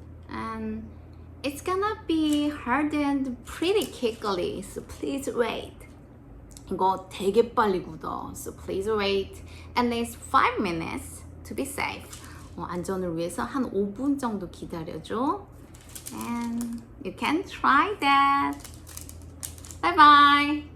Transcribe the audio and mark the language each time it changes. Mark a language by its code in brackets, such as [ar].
[en] And it's gonna be hardened pretty quickly, so please wait. [ko] 이거 되게 빨리 굳어, [en] so please wait at least 5 minutes to be safe. [ko] 안전을 위해서 한 5분 정도 기다려줘. [en] And you can try that. Bye bye.